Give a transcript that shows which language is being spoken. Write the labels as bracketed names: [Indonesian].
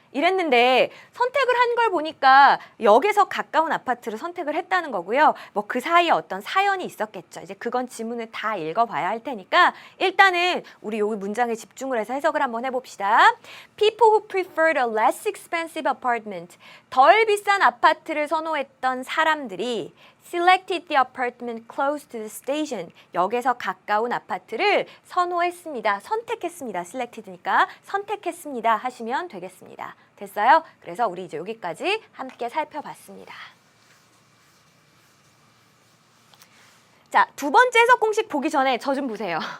[Korean] 이랬는데 선택을 한 걸 보니까 역에서 가까운 아파트를 선택을 했다는 거고요. 뭐 그 사이에 어떤 사연이 있었겠죠. 이제 그건 지문을 다 읽어봐야 할 테니까 일단은 우리 여기 문장에 집중을 해서 해석을 한번 해봅시다. [English] People who preferred a less expensive apartment. [Korean] 덜 비싼 아파트를 선호했던 사람들이 [English] selected the apartment close to the station. [Korean] 역에서 가까운 아파트를 선호했습니다. 선택했습니다. selected니까 선택했습니다. 하시면 되겠습니다. 됐어요? 그래서 우리 이제 여기까지 함께 살펴봤습니다. 자, 두 번째 해석 공식 보기 전에 저 좀 보세요.